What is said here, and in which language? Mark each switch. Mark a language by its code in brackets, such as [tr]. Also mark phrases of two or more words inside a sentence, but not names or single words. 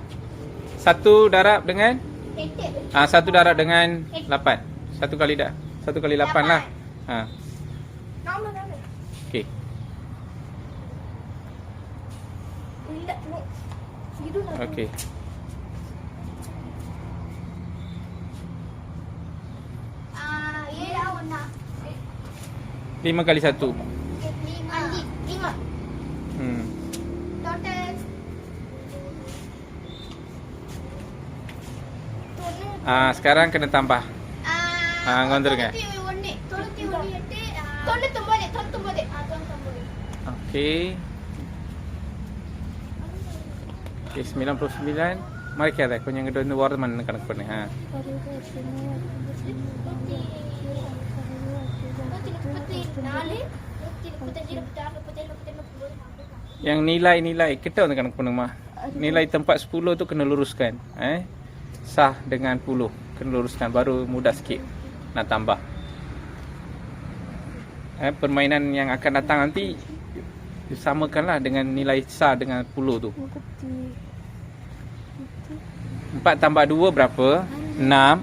[ms] 1 darab dengan 1 darab dengan 8. 1 kali 8 lah. Okey. Okey. [ta] ஏழா ஒண்ணா [ms] 5 kali 1. 5 Hmm. total Sekarang kena tambah. [ta] வந்துருங்க. 99 [ms] Okey. Okey, 99. [ta] Mari கொஞ்சம் இங்கிட்ட வந்து ஓரமா கணக்கு பண்ணு. [ms] Yang nilai kita [ta] வந்து கணக்கு பண்ணுமா. [ms] Nilai tempat 10 tu kena luruskan. Sah dengan 10 kena luruskan, baru mudah sikit nak tambah. Permainan yang akan datang nanti disamakanlah dengan nilai sah dengan 10 tu. 4 tambah 2 berapa? 6.